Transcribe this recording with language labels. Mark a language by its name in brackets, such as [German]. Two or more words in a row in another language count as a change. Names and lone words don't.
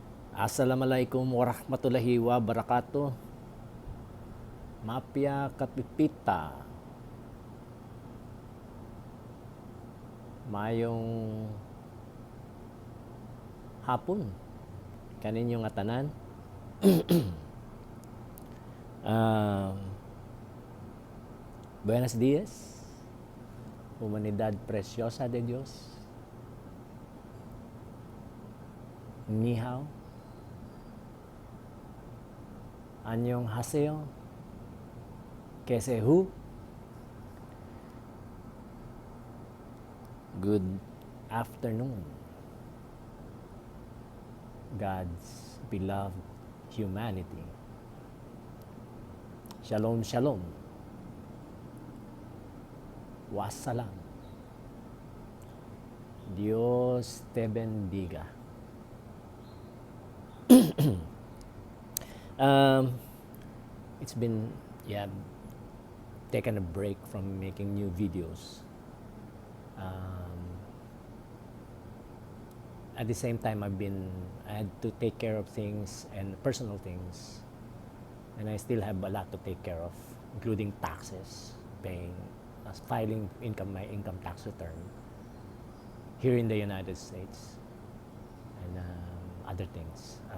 [Arabic] السلام عليكم ورحمة الله وبركاته. [Cebuano] Mapya Kapipita. Mayong hapon. Kaninyong atanan. [Spanish] Um, Buenos dias. Humanidad preciosa de Dios. [Chinese] 你好. [Korean] 안녕하세요. [Hindi] कैसे हो. [English] Good afternoon, God's beloved humanity. [Hebrew] שלום, שלום. Wassalam. [Spanish] Dios te bendiga. [English] um, it's been, taken a break from making new videos. At the same time, I had to take care of things and personal things, and I still have a lot to take care of, including taxes, filing my income tax return here in the United States, and other things.